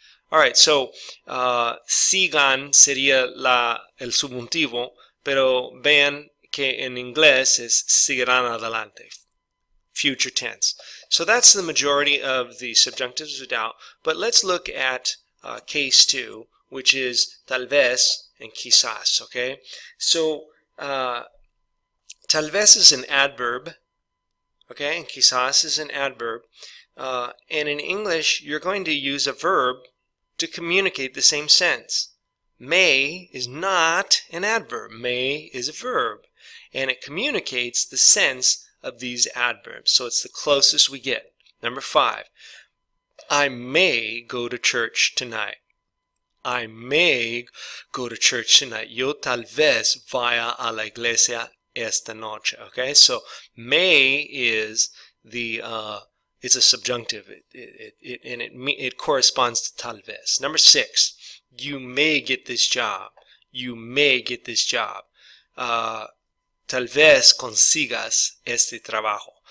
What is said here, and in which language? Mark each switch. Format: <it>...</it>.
<es>Alright, so sigan sería el subjuntivo, pero vean que en inglés es seguirán adelante,</es> <en>future tense. So that's the majority of the subjunctives of doubt, but let's look at case 2, which is tal vez and quizás, okay? So tal vez is an adverb, okay, and quizás is an adverb, and in English you're going to use a verb to communicate the same sense. May is not an adverb. May is a verb, and it communicates the sense of these adverbs. So it's the closest we get. Number 5, I may go to church tonight. I may go to church tonight.</en> <es>Yo tal vez vaya a la iglesia esta noche.</es> <en>Okay, so may is the it's a subjunctive, and it corresponds to tal vez. Number 6, you may get this job. You may get this job.</en> <es>Tal vez consigas este trabajo.</es>